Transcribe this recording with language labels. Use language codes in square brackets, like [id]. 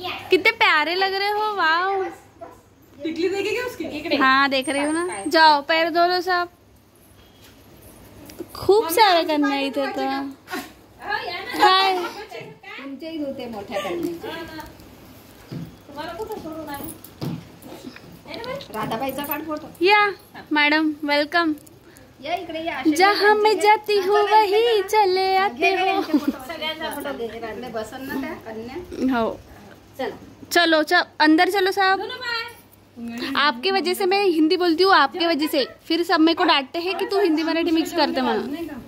[hi] कितने प्यारे लग रहे हो, वाओ। टिकली देखेगी उसकी? हाँ देख रही हूँ ना। जाओ पैर धो लो सब, [mr] खूप सारे करना है इथे तर। [hi] हाय [mr] तुमचेही होते मोठ्या करण्याचे। राधाबाईचा काढ फोटो। या मैडम वेलकम। या इकडे या, [hi] जहाँ मैं जाती हूँ वही चले आते हो। [mr] सगळ्यांचा फोटो घे, राधले बसन ना त्या कन्या। हो चला [hi] चलो अंदर चलो साहब। आपके वजह से मैं हिंदी बोलती हूँ, आपके वजह से फिर सब मेरे को डांटते हैं कि तू हिंदी मराठी मिक्स करते [mr] म्हणून।